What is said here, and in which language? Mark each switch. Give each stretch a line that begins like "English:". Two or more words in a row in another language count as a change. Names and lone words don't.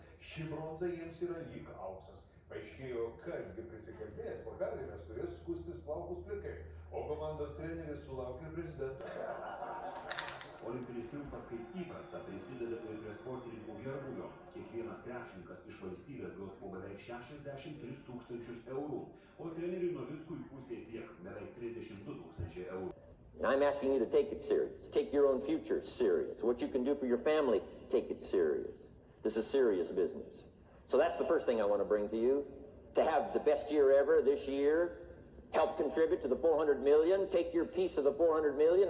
Lithuanian: Ši bronza jiems yra lyg auksas. Paaiškėjo, kasgi prisikalbėjęs po pergalės turės skustis plaukus plikai, o komandos treneris sulaukė prezidento. Olimpinis triumfas kaip įprasta prisideda ir prie sportininkų gerbūvio. Kiekvienas krepšininkas iš valstybės gaus po beveik 63 000 eurų, o treneriui Novickui pusė tiek, beveik 32 000 eurų.
English: I'm asking you to take it serious. Take your own future serious. What you can do for your family, take it serious. This is serious business. So that's the first thing I want to bring to you. To have the best year ever this year, help contribute to the 400 million, take your piece of the 400 million.